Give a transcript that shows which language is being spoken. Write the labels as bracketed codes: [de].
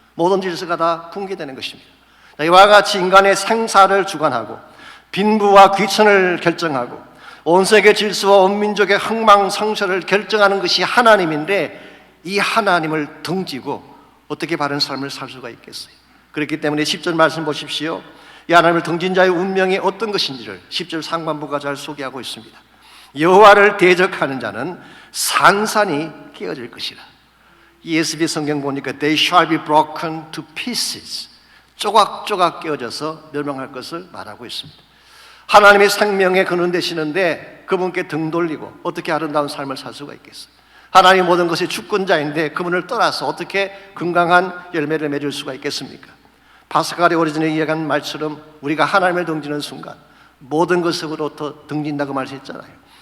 [ko] 모든 질서가 다 붕괴되는 것입니다. 이와 같이 인간의 생사를 주관하고 빈부와 귀천을 결정하고 온 세계 질서와 온 민족의 흥망성쇠를 결정하는 것이 하나님인데 이 하나님을 등지고 어떻게 바른 삶을 살 수가 있겠어요? 그렇기 때문에 10절 말씀 보십시오. 이 하나님을 등진 자의 운명이 어떤 것인지를 10절 상반부가 잘 소개하고 있습니다. 여호와를 대적하는 자는 산산이 깨어질 것이라. [en] ESV [ko] 성경 보니까 [en] They shall be broken to pieces. [ko] 조각조각 깨어져서 멸망할 것을 말하고 있습니다. 하나님의 생명의 근원 되시는데 그분께 등 돌리고 어떻게 아름다운 삶을 살 수가 있겠어요? 하나님 모든 것의 주권자인데 그분을 떠나서 어떻게 건강한 열매를 맺을 수가 있겠습니까? 파스칼의 오리진에 이야기한 말처럼 우리가 하나님을 등지는 순간 모든 것으로부터 등진다고 말했잖아요.